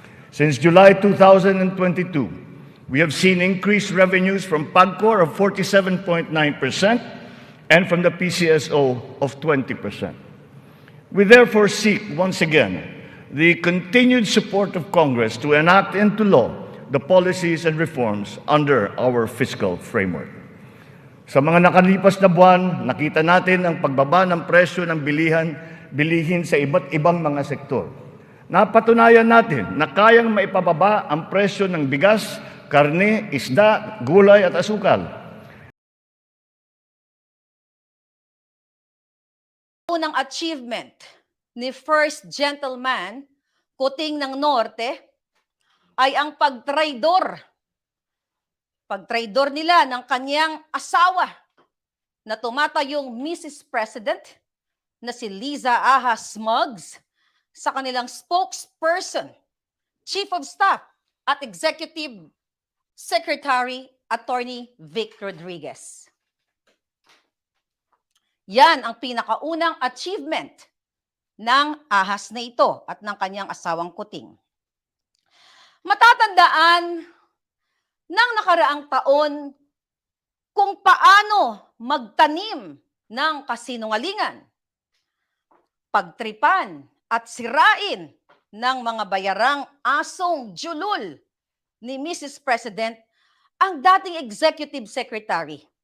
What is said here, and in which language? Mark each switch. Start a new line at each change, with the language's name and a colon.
English: Since July 2022, we have seen increased revenues from PAGCOR of 47.9% and from the PCSO of 20%. We therefore seek, once again, the continued support of Congress to enact into law the policies and reforms under our fiscal framework.
Filipino: Sa mga nakalipas na buwan, nakita natin ang pagbaba ng presyo ng bilihin sa iba't ibang mga sektor. Napatunayan natin na kayang maipababa ang presyo ng bigas, karne, isda, gulay at asukal. Unang achievement ni First Gentleman, Kuting ng Norte, ay ang pagtraidor nila ng kanyang asawa na tumatayong Mrs. President na si Liza Ahas Smugs sa kanilang spokesperson, Chief of Staff at Executive Secretary Attorney Vic Rodriguez. Yan ang pinakaunang achievement ng ahas na ito at ng kanyang asawang Kuting. Matatandaan ng nakaraang taon kung paano magtanim ng kasinungalingan, pagtripan at sirain ng mga bayarang asong julul ni Mrs. President ang dating Executive Secretary.